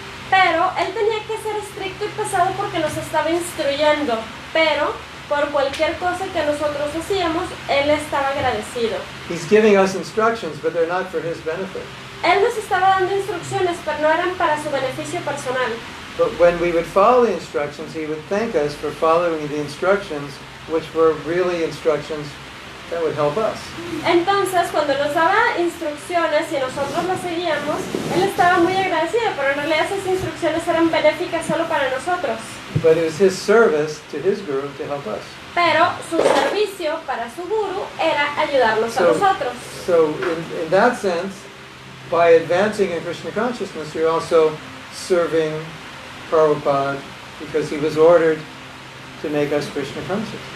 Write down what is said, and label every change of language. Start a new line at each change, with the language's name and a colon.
Spanish: Pero él tenía que ser estricto y pesado porque nos estaba instruyendo. Pero por cualquier cosa que nosotros hacíamos, él estaba agradecido.
English: He's giving us instructions, but they're not for his benefit.
Spanish: Él nos estaba dando instrucciones, pero no eran para su beneficio personal.
English: But when we would follow the instructions, he would thank us for following the instructions, which were really instructions that would help us.
Spanish: Entonces, cuando nos daba instrucciones y nosotros las seguíamos, él estaba muy agradecido, pero en realidad esas instrucciones eran benéficas solo para nosotros.
English: But it was his service to his guru to help us.
Spanish: Pero su servicio para su guru era ayudarnos a nosotros.
English: So in that sense, by advancing in Krishna consciousness, you're also serving Prabhupada because he was ordered to make us Krishna conscious.